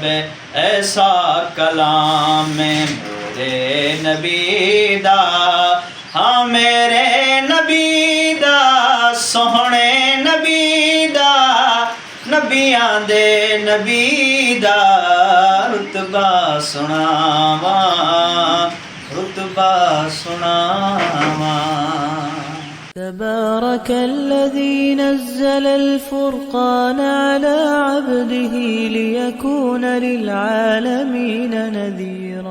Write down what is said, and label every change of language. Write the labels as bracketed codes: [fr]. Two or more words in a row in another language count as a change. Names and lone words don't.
[pa] ایسا کلام میرے نبی دا، ہاں میرے نبی دا، سوہنے نبی دا، نبیاں دے نبی دا رتبہ سناواں، رتبہ سناواں. [ar] تبارك الذي نزل الفرقان على عبده ليكون للعالمين نذيرا